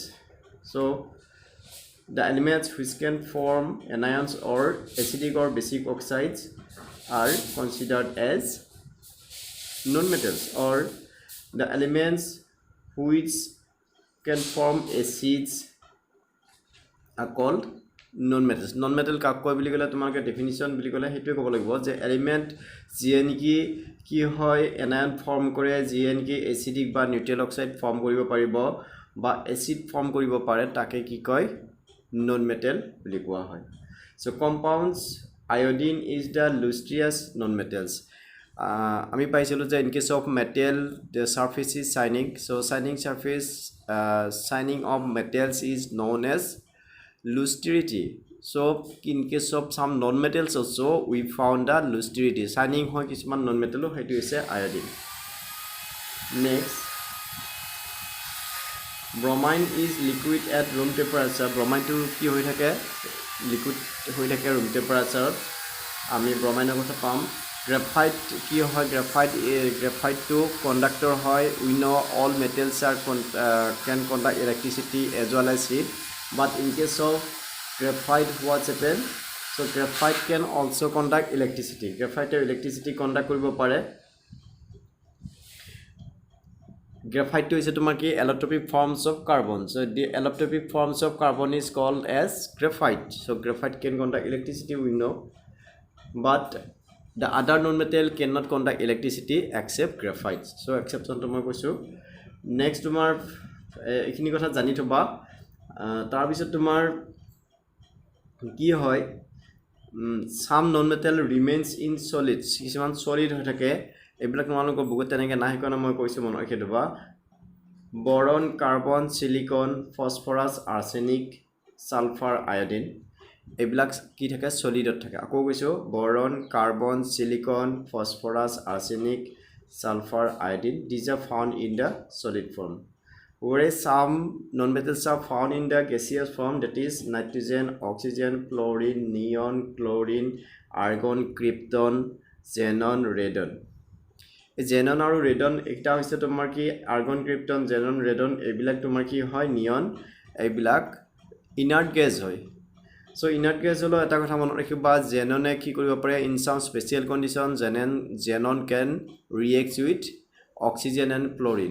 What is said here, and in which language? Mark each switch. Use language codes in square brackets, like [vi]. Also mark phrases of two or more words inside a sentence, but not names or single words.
[en] So the elements which can form anions or acidic or basic oxides are considered as non-metals, or the elements which can form acids are called non-metals. [as] Non-metal কাক কয় বুলি ক'লে তোমালোকে ডেফিনিশ্যন বুলি ক'লে সেইটোৱে ক'ব লাগিব যে এলিমেণ্ট যিয়ে নেকি কি হয় এনায়ন ফৰ্ম কৰে, যিয়ে নেকি এচিডিক বা নিউট্ৰেল অক্সাইড ফৰ্ম কৰিব পাৰিব বা এচিড ফৰ্ম কৰিব পাৰে, তাকে কি কয় non-metal বুলি কোৱা হয়. [en] So compounds, iodine is the lustrous non-metals. [as] আমি পাইছিলোঁ যে [en] in case of metal the surface is shining, so shining of metals is known as lustrity. So in case of some non-metals also we found the lustrity, shining [as] হয় কিছুমান non-metal, সেইটো হৈছে [en] iodine. Next, bromine is liquid at room temperature. [as] bromine to কি হৈ থাকে, liquid হৈ থাকে [en] room temperature. [as] আমি bromine কথা পাম. graphite কি হয়, graphite to conductor হয়. [en] We know all metals can conduct electricity as well as heat, but in case of graphite what's happened, so graphite can also conduct electricity. [as] graphite electricity conduct কৰিব পাৰে. [en] Graphite is allotropic forms of carbon. So the allotropic forms of carbon is called as graphite. So graphite can conduct electricity, we know, but the other non-metal cannot conduct electricity except graphite. So exception to my question. [as] Next তোমাৰ এইখিনি কথা জানি থ'বা, তাৰ বিষয়ত তোমাৰ কি হয়, [en] some non-metal remains in solids. [as] কিছুমান solid হৈ থাকে, এইবিলাক তোমালোকৰ বুকত তেনেকৈ নাই সেইকাৰণে মই কৈছোঁ মনত ৰাখি থ'বা. বৰন, কাৰ্বন, সিলিকন, ফসফৰাছ, আৰ্ছেনিক, সালফাৰ, আয়োডিন, এইবিলাক কি থাকে, সলিডত থাকে. আকৌ কৈছোঁ বৰন, কাৰ্বন, সিলিকন, ফসফৰাছ, আৰ্ছেনিক, সালফাৰ, আয়োডিন, [en] these are found in the solid form, whereas some non-metals are found in the gaseous form, that is nitrogen, oxygen, fluorine, neon, chlorine, argon, krypton, xenon, radon. [as] জেনন আৰু ৰেডন একটা হৈছে তোমাৰ কি আৰ্গন, ক্ৰিপ্টন, জেনন, ৰেডন, এইবিলাক তোমাৰ কি হয় নিয়ন, এইবিলাক [en] inert gas [as] হয়. [en] so inert gas [as] হলো এটা কথা মনত ৰাখিবা, জেননে কি কৰিব পাৰে, [en] in some special condition xenon can react with oxygen and fluorine.